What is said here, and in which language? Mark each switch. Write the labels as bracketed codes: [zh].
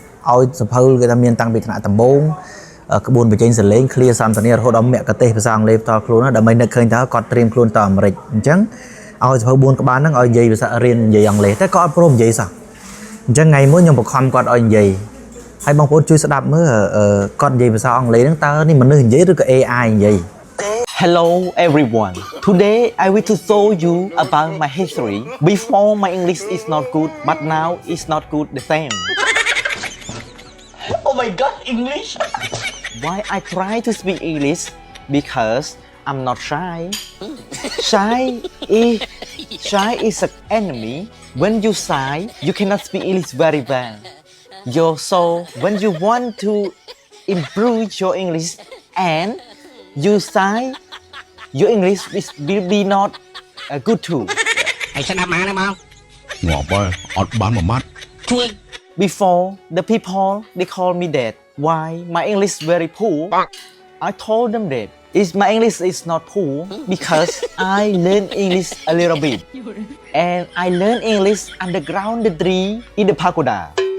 [km] ឲ្យសភៅគេថាមានតាំងពីថ្នាក់ដំបូងក្បួនបញ្ចេញសលេងឃ្លាសន្ទនារហូតដល់មគ្គទេសភាសាអង់គ្លេសផ្ទាល់ខ្លួនដើម្បីនឹកឃើញថាគាត់ត្រៀមខ្លួនទៅអាមេរិកអញ្ចឹងឲ្យសភៅ4ក្បាលហ្នឹងឲ្យនិយាយភាសារៀននិយាយអង់គ្លេសតែគាត់អត់ព្រមនិយាយសោះអញ្ចឹងថ្ងៃមួយខ្ញុំបង្ខំគាត់ឲ្យនិយាយហើយបងប្អូនជួយស្ដាប់មើលគាត់និយាយភាសាអង់គ្លេសហ្នឹងតើនេះមនុស្សនិយាយឬក៏ AI និយាយ [en] Hello everyone. Today I will to show you about my history. Before my English is not good, but now it's not good the same. Oh my god, English. Why I try to speak English? Because I'm not shy. Shy is an enemy. When you shy, you cannot speak English very well. So when you want to improve your English and you shy, your English will be not good too. [km] ហើយស្ដាប់មកងាប់ហើយអត់បានមួយម៉ាត់ជួយ [en] Before the people they call me that. Why my English very poor? I told them that my English is not poor because I learn English a little bit, and I learn English underground the tree in the pagoda.